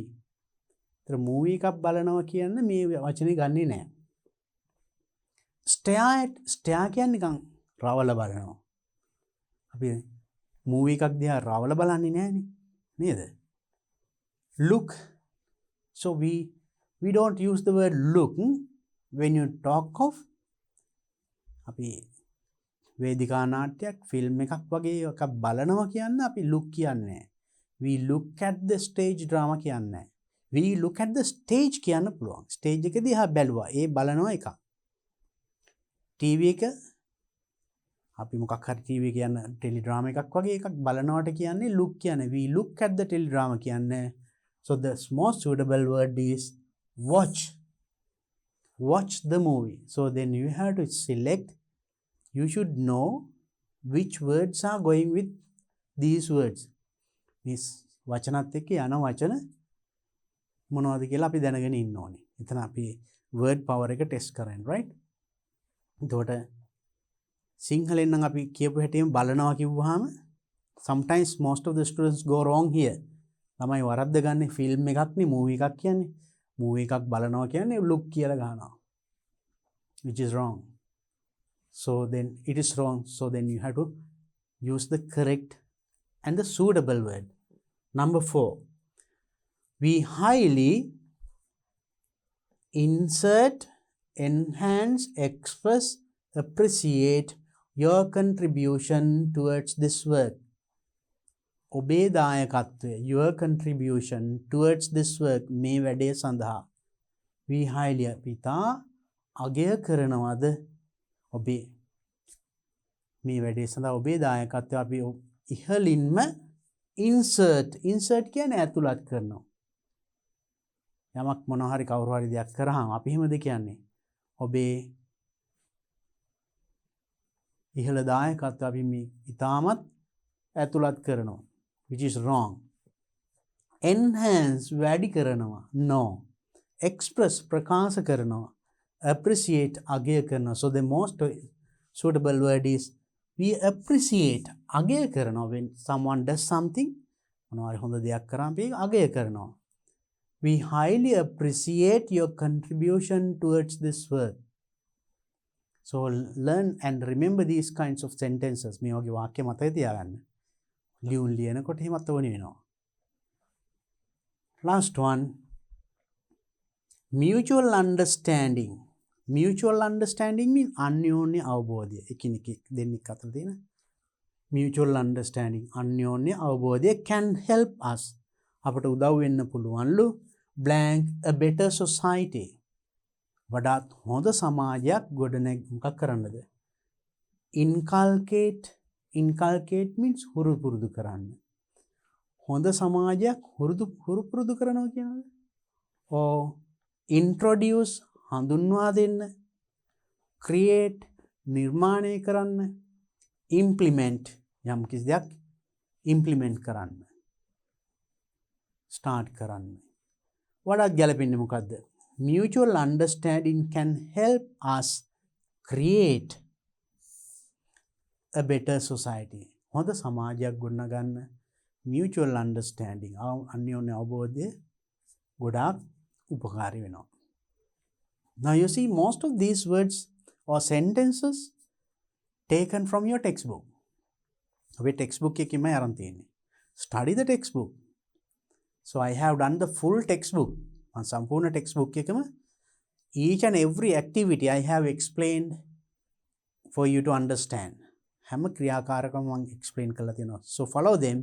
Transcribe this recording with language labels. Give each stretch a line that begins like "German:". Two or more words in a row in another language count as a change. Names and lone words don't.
Sinhala: movie එකක් බලනවා කියන්නේ මේ වචනේ ගන්නෙ නෑ. stare කියන්නේ නිකන් රවල බලනවා. අපි movie එකක් දිහා රවල බලන්නේ නෑනේ නේද?
English: look. so we don't use the word look when you talk of
Sinhala: අපි වේදිකා නාට්‍යයක් ෆිල්ම් එකක් වගේ එකක් බලනවා කියන්නේ අපි look කියන්නේ.
English: we look at the stage drama කියන්නේ. we look at the stage
Sinhala: කියන්න පුළුවන්. stage එක දිහා බැලුවා. ඒ බලනවා එක. TV එක අපි මොකක් හරි TV කියන ටෙලිඩ්‍රාමා එකක් වගේ එකක් බලනවට කියන්නේ look කියන්නේ.
English: we look at the teledrama කියන්නේ. so the most suitable word is watch. watch the movie. so then you have to select. you should know which words are going with these words.
Sinhala: this වචනත් එක්ක යන වචන මොනවද කියලා අපි දැනගෙන ඉන්න ඕනේ. එතන අපි
English: word power
Sinhala: එක test කරන්නේ right? එතකොට සිංහලෙන් නම් අපි කියපු හැටිම බලනවා කිව්වහම
English: sometimes most of the students go wrong here.
Sinhala: ළමයි වරද්ද ගන්න ෆිල්ම් එකක් නේ මූවි එකක් කියන්නේ. Movie එකක් බලනවා කියන්නේ look කියලා ගන්නවා.
English: Which is wrong. So then it is wrong. So then you have to use the correct and the suitable word. Number 4. We highly insert, enhance, express, appreciate your contribution towards this work.
Sinhala: ඔබේ දායකත්වය,
English: your contribution towards this work,
Sinhala: මේ වැඩේ සඳහා.
English: We highly,
Sinhala: පිතා අගය කරනවද ඔබේ මේ වැඩේ සඳහා ඔබේ දායකත්වය අපි ඉහළින්ම insert කියන්නේ ඇතුළත් කරනවා. යමක් මොනවා හරි කවුරු හරි දෙයක් කරාම අපි එහෙමද කියන්නේ ඔබේ ඉහළ දායකත්වය අපි මේ ඉතාමත් ඇතුළත් කරනවා.
English: Which is wrong. Enhance
Sinhala: වැඩි කරනවා.
English: No.
Sinhala: Express ප්‍රකාශ කරනවා. Appreciate අගය කරනවා.
English: So the most suitable word is we appreciate
Sinhala: අගය කරනවා.
English: When someone does something
Sinhala: මොනවා හරි හොඳ දෙයක් කරාම අපි අගය කරනවා.
English: We highly appreciate your contribution towards this work. So learn and remember these kinds of sentences.
Sinhala: මේ වගේ වාක්‍ය මතක තියාගන්න. ලියුම් ලියනකොට එහෙමත් ඕනේ වෙනවා.
English: Last one. Mutual understanding. Mutual understanding means
Sinhala: අන්‍යෝන්‍ය අවබෝධය. එකිනෙක දෙන්නෙක් අතර තියෙන
English: mutual understanding
Sinhala: අන්‍යෝන්‍ය අවබෝධය
English: can help us.
Sinhala: අපට උදව් වෙන්න පුළුවන්ලු
English: blank a better society.
Sinhala: වඩාත් හොඳ සමාජයක් ගොඩනැග මොකක් කරන්නද?
English: Inculcate means
Sinhala: හුරු පුරුදු කරන්න. හොඳ සමාජයක් හුරු පුරුදු කරනවා කියනවාද?
English: or introduce
Sinhala: හඳුන්වා දෙන්න. create නිර්මාණය කරන්න. implement යම් කිසි දෙයක් implement කරන්න. start කරන්න. වඩාත් ගැලපෙන්නේ මොකද්ද?
English: Mutual understanding can help us create a better society.
Sinhala: හොඳ සමාජයක් ගොඩනගන්න
English: mutual understanding
Sinhala: අන්‍යෝන්‍ය අවබෝධය ගොඩාක් උපකාරී වෙනවා.
English: Now you see most of these words or sentences taken from your textbook.
Sinhala: ඔබේ textbook එකෙන්මයි අරන් තියෙන්නේ.
English: Study the textbook. So I have done the full textbook.
Sinhala: සම්පූර්ණ textbook එකම
English: each and every activity I have explained for you to understand.
Sinhala: හැම ක්‍රියාකාරකම මම explain කරලා තියෙනවා.
English: So follow them.